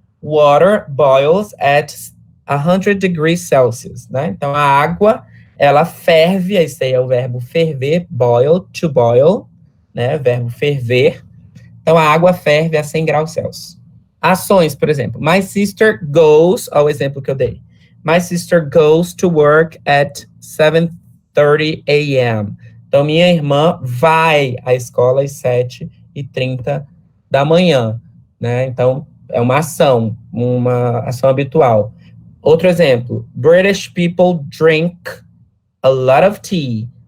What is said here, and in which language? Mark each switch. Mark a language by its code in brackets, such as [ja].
[en] Water boils at 100 degrees Celsius, né? [pt] Então, a água, ela ferve, esse aí é o verbo ferver, boil, to boil, né? Verbo ferver. Então, a água ferve a 100 graus Celsius. Ações, por exemplo. [en] My sister goes, [pt] olha o exemplo que eu dei. [en] My sister goes to work at 7:30 a.m. [pt] Então, minha irmã vai à escola às 7h30 da manhã, né? Então, é uma ação habitual. Outro exemplo. [en] British people drink a lot of tea.